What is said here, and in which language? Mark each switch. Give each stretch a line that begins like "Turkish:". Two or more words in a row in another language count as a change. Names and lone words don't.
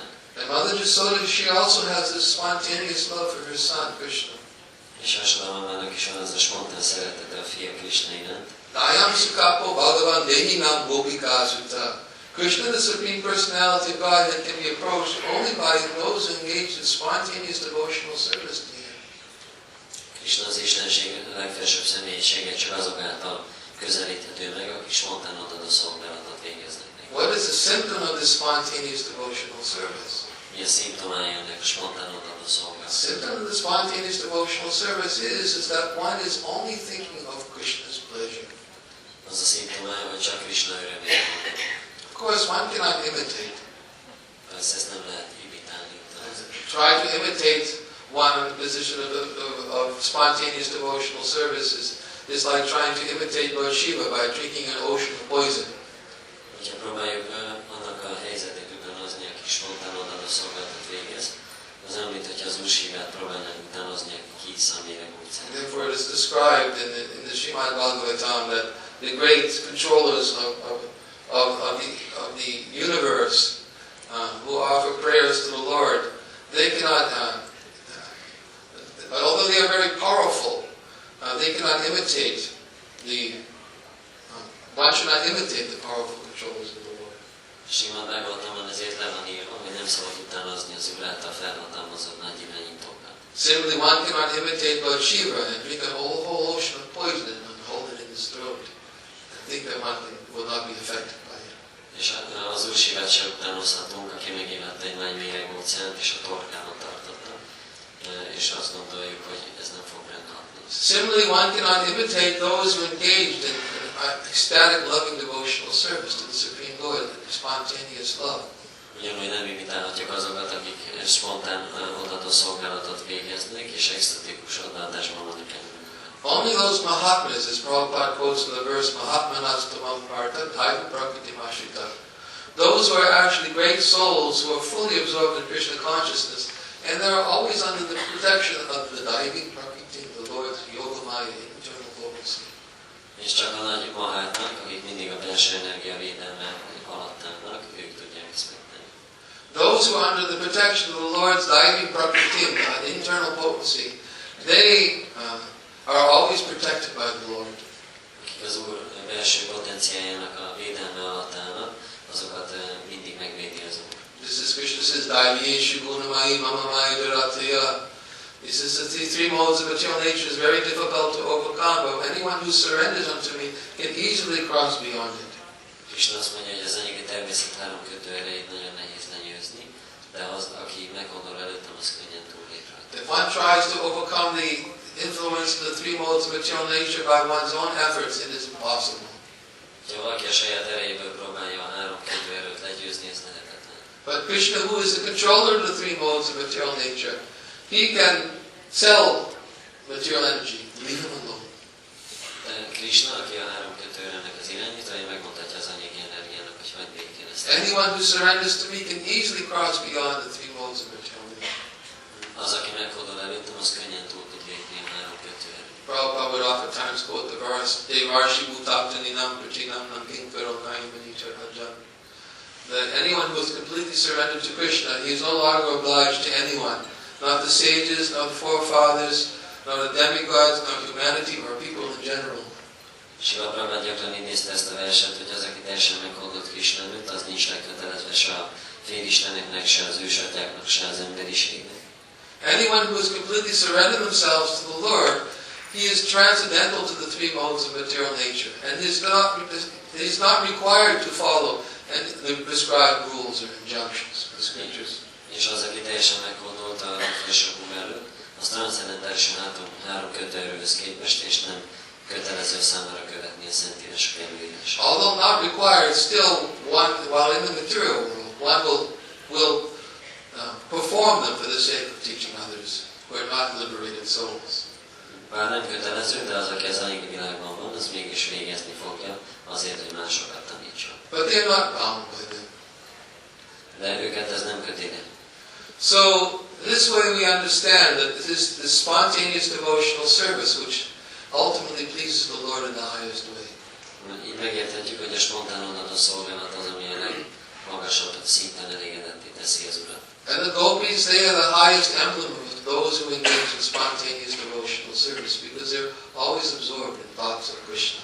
English: And Mother Yasoda, she also has this spontaneous love for her son, Krishna.
Hungarian: És Jasodamamának is van az a spontán szeretete a fia Krishna iránt.
Sanskrit: Dayam Sukapo Bhagavan Dehinam Gopika Sutta.
English: Krishna, the Supreme Personality of Godhead, can be approached only by those who engage in spontaneous devotional service to Him.
Hungarian: Krishna az Istenség legfelsőbb személyisége csak azok által közelíthető meg, akik spontán odadó szolgálatot végeznek.
English: What is the symptom of this spontaneous devotional service?
Hungarian: Mi a szimptomája ennek a spontán odadó
English: The
Hungarian: szolgálatnak?
English: symptom of the spontaneous devotional service is that one is only thinking of Krishna's pleasure.
Hungarian: Az a szimptomája, hogy csak Krishna örömére gondolunk.
English: Of course, one cannot imitate.
Hungarian: Persze ezt nem lehet imitálni.
English: Try to imitate one in the position of spontaneous devotional service is like trying to imitate Lord Shiva by drinking an ocean of poison.
Hungarian: Hogyha próbáljuk annak a helyzetét utánozni, aki spontán odadó szolgálatot végez, az olyan, mint hogyha az Úr Shivát próbálnánk utánozni, aki kiissza a méreg utcán.
English: Therefore it is described in the Srimad Bhagavatam that the great controllers of the universe who offer prayers to the Lord, they cannot, although they are very powerful, they cannot imitate one should not imitate the powerful controllers of the Lord.
Hungarian: Simán Bhagavatamban ezért le van írva, hogy nem szabad utánozni az Úr által felhatalmazott nagy irányítókat.
English: Similarly, one cannot imitate Lord Shiva and drink a whole ocean of poison and hold it in his throat. I think that one will not be affected by it.
Hungarian: És az Úr Shivát sem utánozhatunk, aki megévette egy nagy méreg óceánt, és a torkában tartotta. És azt gondoljuk, hogy ez nem fog ránk hatni.
English: Similarly, one cannot imitate those who engaged in ecstatic, loving devotional service to the Supreme Lord, spontaneous love.
Hungarian: Ugyanúgy nem imitálhatjuk azokat, akik spontán odadó szolgálatot végeznek, és extatikus odaadásban vannak előbb.
English: Only those Mahatmas, as Prabhupada quotes in the verse,
Sanskrit: Mahatmanastamam Parta, Dhaiva Prakriti Mashita.
English: Those who are actually great souls who are fully absorbed in Krishna consciousness, and they are always under the protection of the
Sanskrit: Dhaiva Prakriti,
English: the Lord's Yogamaya, internal potency.
Hungarian: És csak a nagy mahátnak, akik mindig a belső energia védelme alatt állnak, ők tudják ezt megtenni.
English: Those who are under the protection of the Lord's
Sanskrit: Dhaiva Prakriti,
English: internal potency, they are always protected by the Lord.
Hungarian: Akik az Úr belső potenciájának a védelme alatt állnak, azokat mindig megvédi az Úr.
English: This is Krishna says,
Sanskrit: Daiviyeshu Gunamai Mamamai Virataya.
English: He says that the three modes of material nature is very difficult to overcome, but anyone who surrenders unto me can easily cross beyond it.
Hungarian: Krishna azt mondja, hogy az anyagi természet három kötő erejét nagyon nehéz lenyőzni, de az, aki meghondol előttem, az könnyen túllép rajta.
English: If one tries to overcome the influence of the three modes of material nature by one's own efforts, it is impossible.
Hungarian: Ha valaki a saját erejéből próbálja a három kötő erőt legyőzni, ez lehetetlen.
English: But Krishna, who is the controller of the three modes of material nature, he can sell material energy, leave him alone.
Hungarian: De Krishna, aki a három kötőerőnek az irányítója, megmondhatja az anyagi energiának, hogy hagyd békén ezt.
English: Anyone who surrenders to me can easily cross beyond the three modes of material nature.
Hungarian: Az, aki meghódol előttem, az könnyen túl tud lépni a három kötőerőt.
English: Prabhupada would oftentimes quote the verse,
Sanskrit: Devarshi Bhutaptaninam Pratinam Namkinkaro Kayamanicha Rajan.
English: That anyone who is completely surrendered to Krishna, he is no longer obliged to anyone, not the sages, not the forefathers, not the demigods, not humanity, or people in general.
Hungarian: Siva Prabhupada gyakran idézte ezt a verset, hogy az, aki teljesen meghódolt Krishna előtt, az nincs lekötelezve se a félisteneknek, se az ősatyáknak, se az emberiségnek.
English: Anyone who has completely surrendered themselves to the Lord, he is transcendental to the three modes of material nature, and he is not required to follow the prescribed rules or injunctions of the scriptures.
Hungarian: És az, aki teljesen meghódolt a felsőbb előtt, az transzendentálisan három kötőerőhöz képest, és nem kötelező számára követni a szentírások előírását.
English: Although not required, still while in the material world, one will perform them for the sake of teaching others who are not liberated souls.
Hungarian: Bár nem kötelező, de az, aki az anyagi világban van, az mégis végezni fogja azért, hogy másokat tanítson.
English: But they are not bound by them.
Hungarian: De őket ez nem köti le.
English: So this way we understand that this spontaneous devotional service, which ultimately pleases the Lord in the highest way.
Hungarian: Így megérthetjük, hogy a spontán odadó szolgálat az, ami a legmagasabb szinten elégedetté teszi az Urat.
English: And the gopis, they are the highest emblem of those who engage in spontaneous devotional service because they're always absorbed in thoughts of Krishna.